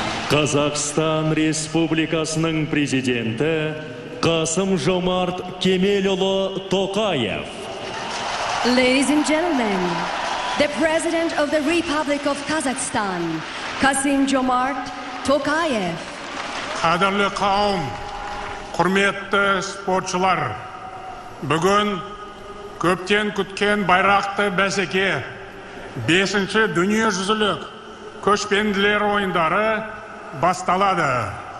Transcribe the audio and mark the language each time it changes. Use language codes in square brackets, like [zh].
[kk] Казахстан Республикасының президенті Қасым-Жомарт Кемелұлы Тоқаев. [en] Ladies and gentlemen, the President of the Republic of Kazakhstan, Kasim-Jomart Tokayev. [kk] Қадірлі қауым, құрметті спортшылар, бүгін көптен күткен байрақты бәсеке 5-ші дүниежүзілік көшпенділер ойындары басталады.